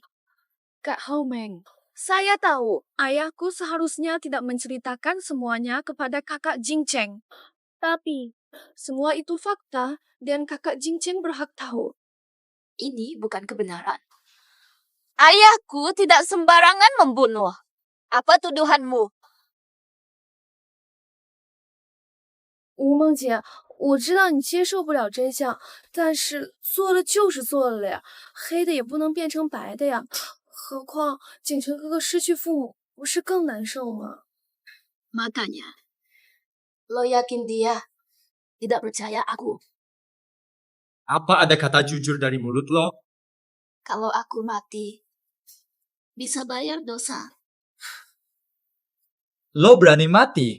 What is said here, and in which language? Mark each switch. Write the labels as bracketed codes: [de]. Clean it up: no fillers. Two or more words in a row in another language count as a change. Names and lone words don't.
[id] Kak Hao Meng, saya tahu ayahku seharusnya tidak menceritakan semuanya kepada kakak Jingcheng. Tapi, semua itu fakta dan kakak Jingcheng berhak tahu. Ini bukan kebenaran. Ayahku tidak sembarangan membunuh. Apa tuduhanmu? [zh] 吴梦姐，我知道你接受不了真相，但是做了就是做了呀，黑的也不能变成白的呀。何况景晨哥哥失去父母，不是更难受吗？ [id] Makanya, lo yakin dia tidak percaya aku? Apa ada kata jujur dari mulut lo? Kalau aku mati, bisa bayar dosa. Lo berani mati?